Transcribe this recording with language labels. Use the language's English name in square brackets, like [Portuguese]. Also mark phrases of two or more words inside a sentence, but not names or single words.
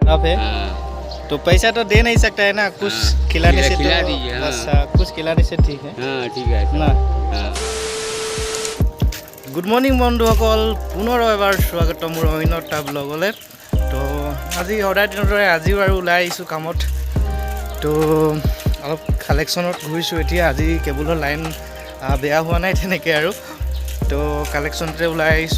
[Hindi] टफ है। तो पैसा तो दे नहीं सकता है ना, कुछ खिलाने से खिला तो दीजिए, हाँ। अच्छा कुछ खिलाने से ठीक है ठीक है [Assamese] না। [Hindi] हाँ। [English] Good morning [Assamese] বন্ধুসকল, পুনৰ এবাৰ স্বাগত মোৰ অন্য এটা ব্লগলৈ। তো আজি সদায় দিনৰ দৰে আজিও আৰু ওলাই আহিছোঁ কামত। তো অলপ কালেকশ্যনত ঘূৰিছোঁ এতিয়া। আজি কেবুলৰ লাইন বেয়া হোৱা নাই তেনেকৈ আৰু, তো কালেকশ্যনতে ওলাই আহিছোঁ।